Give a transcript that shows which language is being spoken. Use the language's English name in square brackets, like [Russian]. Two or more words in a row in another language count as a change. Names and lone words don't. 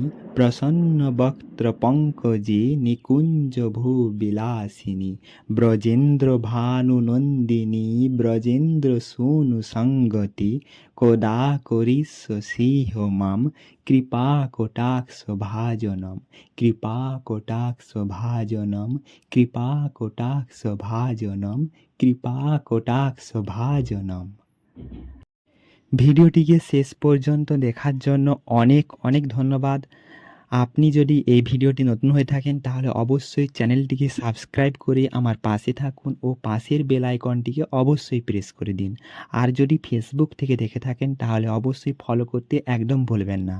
[Sanskrit] प्रसन्नवक्त्रपङ्कजे निकुञ्जभूविलासिनि ब्रजेन्द्रभानुनन्दिनी ब्रजेन्द्रसूनुसङ्गति कदा करिष्यसि मां कृपाकटाक्षभाजनं कृपाकटाक्षभाजनं कृपाकटाक्षभाजनं कृपाकटाक्षभाजनम्। [Bangla] ভিডিওটিকে শেষ পর্যন্ত দেখার জন্য অনেক অনেক ধন্যবাদ। আপনি যদি এই ভিডিওটি নতুন হয়ে থাকেন তাহলে অবশ্যই চ্যানেলটিকে সাবস্ক্রাইব করে আমার পাশে থাকুন ও পাশের বেল আইকনটিকে অবশ্যই প্রেস করে দিন। আর যদি ফেসবুক থেকে দেখে থাকেন তাহলে অবশ্যই ফলো করতে একদম ভুলবেন না।